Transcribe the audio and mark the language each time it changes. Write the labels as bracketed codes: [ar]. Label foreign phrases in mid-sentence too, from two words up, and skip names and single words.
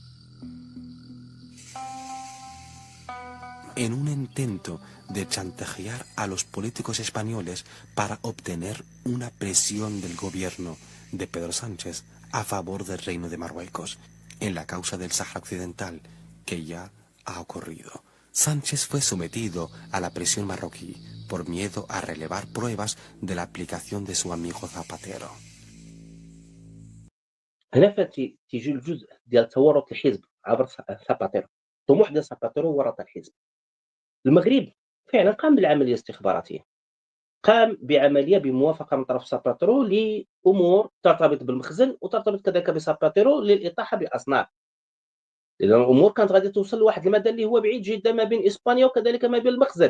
[es] En un intento de chantajear a los políticos españoles para obtener una presión del gobierno de Pedro Sánchez a favor del Reino de Marruecos en la causa del Sáhara Occidental, que ya ha ocurrido. Sánchez fue sometido a la prisión marroquí por miedo a relevar pruebas de la aplicación de su amigo Zapatero. [ar] هنا تيجي الجزء ديال تورط الحزب عبر ساباتيرو. طموح ديال ساباتيرو هو ورط الحزب. المغرب فعلًا قام بالعملية الاستخباراتية، قام بعملية بموافقة من طرف ساباتيرو لأمور ترتبط بالمخزن وترتبط كذلك بساباتيرو للإطاحة بأصناف، لأن الأمور كانت غادي توصل لواحد المدى اللي هو بعيد جدًا ما بين إسبانيا وكذلك ما بين المخزن.